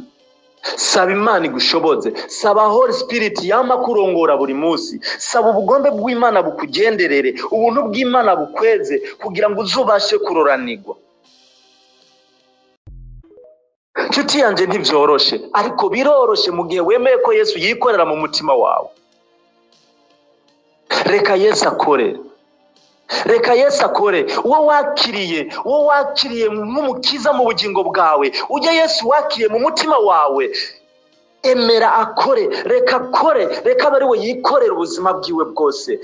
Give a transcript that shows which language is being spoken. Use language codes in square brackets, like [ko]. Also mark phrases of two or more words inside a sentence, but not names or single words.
[rn] Saba Imana igushoboze, saba [en] Holy Spirit [rn] yama kurongora buri munsi, saba ubugombe bw'Imana bukugenderere, ubuntu bw'Imana bukweze kugira ngo uzubashe kuroranirwa. Nshuti yanje, ntivyoroshe, ariko biroroshe mu gihe wemeye ko Yesu yikorera mu mutima wawe. Reka Yesu akore. Reka Yesu akore. Uwo wakiriye nk'umukiza mu bugingo bwawe, ujye Yesu wakiriye mu mutima wawe, emera akore. Reka akore, reka bari we yikorera ubuzima bwiwe bwose.